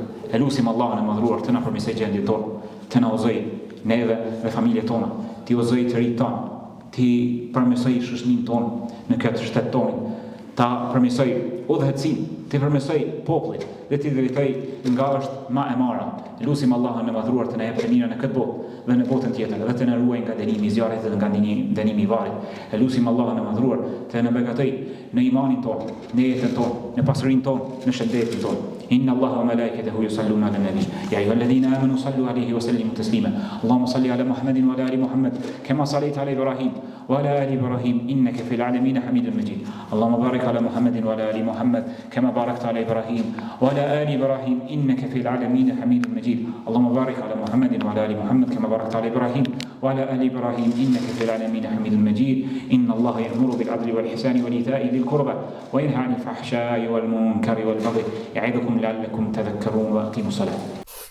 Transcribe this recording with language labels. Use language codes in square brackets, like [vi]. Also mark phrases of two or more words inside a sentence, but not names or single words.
[sq] E lusim Allahun e madhruar të na përmirësoj gjendjen tonë, të na udhëzoj neve dhe familjet tona, ti udhëzoj të rinjt tonë, ti përmirësoj shoqërinë tonë në këtë shtet tonë, ta përmirësoj udhëhecin, ti përmirësoj popullin dhe ti drejtoj nga është ma e mara. Lusim Allahun e madhruar të na jepë të mira në këtë botë dhe në botën tjetër, dhe të na ruaj nga dënimi i zjarrit dhe nga dënimi i varrit. E lusim Allahun e madhruar të na beqatoj në imanin tonë, në jetën tonë, në pasurinë tonë, në shëndetin tonë. [ar] إن الله وملائكته يصلون على النبي يا أيها الذين آمنوا صلوا عليه وسلموا تسليما اللهم صل على محمد وعلى آل محمد كما صليت على إبراهيم وعلى آل إبراهيم إنك في العالمين حميد مجيد اللهم بارك على محمد وعلى آل محمد كما باركت على إبراهيم وعلى آل إبراهيم إنك في العالمين حميد مجيد اللهم بارك على محمد وعلى آل محمد كما باركت على إبراهيم وعلى آل إبراهيم إنك في العالمين حميد مجيد إن الله يأمر بالعدل والإحسان وإيتاء ذي القربى وينهى عن الفحشاء والمنكر والبغي يعظكم لعلكم تذكرون وأقيموا الصلاة